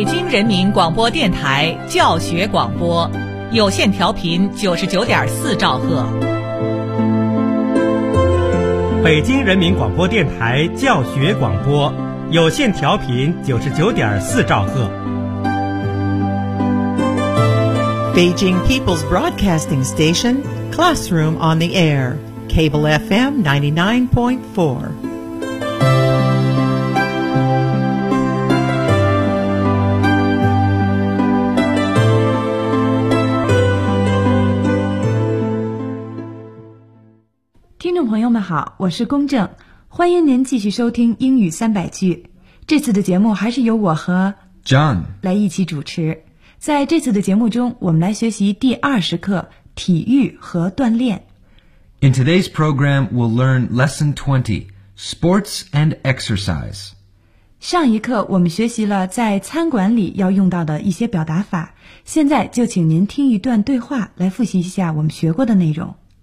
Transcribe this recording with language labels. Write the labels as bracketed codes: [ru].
[zh] 人民广播电台教学广播，有线调频99.4兆赫。北京人民广播电台教学广播，有线调频99.4兆赫。 [en] Beijing People's Broadcasting Station, Classroom on the Air, Cable FM 99.4. [zh] 好，我是公正，欢迎您继续收听英语300句。这次的节目还是由我和 John 来一起主持。在这次的节目中，我们来学习第20课体育和锻炼。 [en] In today's program, we'll learn lesson 20, sports and exercise. [zh] 上一课我们学习了在餐馆里要用到的一些表达法，现在就请您听一段对话来复习一下我们学过的内容。